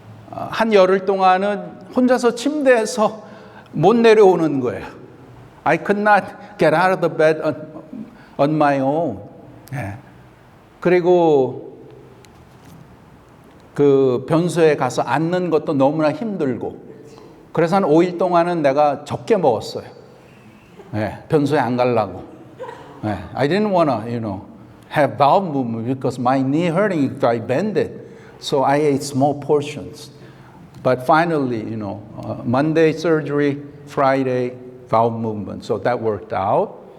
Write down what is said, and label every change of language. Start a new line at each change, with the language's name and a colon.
Korean: 한 열흘 동안은 혼자서 침대에서 못 내려오는 거예요.
English: I could not get out of the bed on my own.
Korean: 예. 그리고 그 변소에 가서 앉는 것도 너무나 힘들고, 그래서 한 5일 동안은 내가 적게 먹었어요. 예. 변소에 안 가려고. 예.
English: I didn't wanna, have bowel movement because my knee hurting if I bend it. So I ate small portions. But finally, Monday surgery, Friday bowel movement. So that worked out.